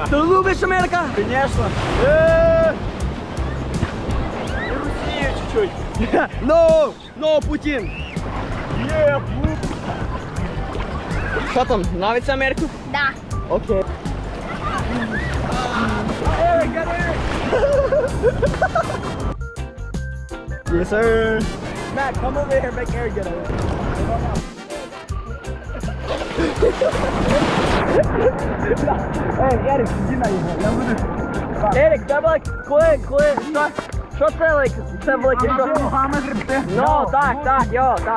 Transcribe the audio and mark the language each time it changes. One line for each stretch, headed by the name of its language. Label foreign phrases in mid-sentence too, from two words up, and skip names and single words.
Russian: Ты любишь Америка? Конечно! И Россию чуть-чуть!
English: No, Путин!
Russian: Что там, нравится Америку? Да. Окей.
English: Yes, sir. Matt, come over here, make Eric get over here.
Russian: Эй, Эрик, иди на него, я буду. Эрик,
Ukrainian: це велик, коли, що це велик? Це велик, що? Ну, так, йо, так.